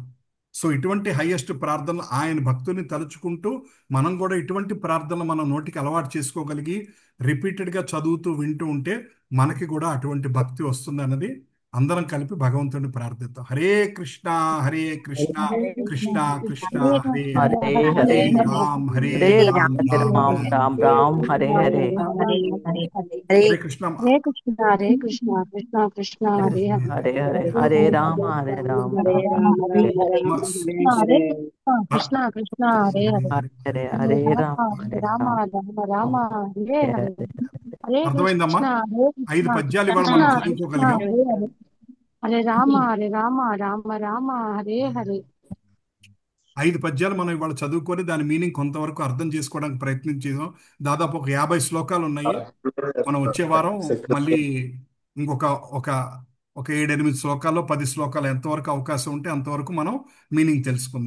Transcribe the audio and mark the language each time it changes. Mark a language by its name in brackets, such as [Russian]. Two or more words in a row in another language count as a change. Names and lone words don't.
[Telugu] సో ఇటువంటి హయ్యెస్ట్ ప్రార్థనలు ఆయన భక్తుని తలుచుకుంటూ మనం కూడా ఇటువంటి ప్రార్థనలు మన నోటికి అలవాటు చేసుకోగలిగి రిపీటెడ్గా చదువుతూ వింటూ ఉంటే మనకి కూడా అటువంటి భక్తి వస్తుంది అన్నది అందరం కలిపి భగవంతుడిని ప్రార్థిద్దాం. [Sanskrit] हरे कृष्ण हरे कृष्ण कृष्ण कृष्ण हरे हरे हरे हरे हरे राम् हरे హరే రామ్ రామ్ రామ్ राम् राम् हरे हरे हरे कृष्ण हरे कृष्ण हरे कृष्ण कृष्ण कृष्ण हरे हरे हरे हरे हरे राम हरे राम राम హరే హరే हरे कृष्ण कृष्ण हरे हरे हरे हरे राम హరే హరే రామ రామ राम राम हरे హరే హరే హరే హరే [Telugu] అర్థమైందమ్మా? [Sanskrit] कृष्ण हरे [Telugu] 5 [Sanskrit] కృష్ణ [Telugu] పద్యాలు ఇవాళ [Sanskrit] కృష్ణ [Telugu] మనం [Sanskrit] కృష్ణ [Telugu] చదువుకోగలిగాం. [Sanskrit] हरे हरे हरे राम राम राम हरे हरे [Telugu] 5 పద్యాలు మనం ఇవాళ చదువుకొని దాని మీనింగ్ కొంతవరకు అర్థం చేసుకోవడానికి ప్రయత్నించాం. దాదాపు ఒక 50 శ్లోకాలు ఉన్నాయి. మనం వచ్చే వారం మళ్ళీ ఇంకొక ఒక ఒక 7-8 శ్లోకాల్లో 10 శ్లోకాలు ఎంతవరకు అవకాశం ఉంటే అంతవరకు మనం మీనింగ్ తెలుసుకుందాం.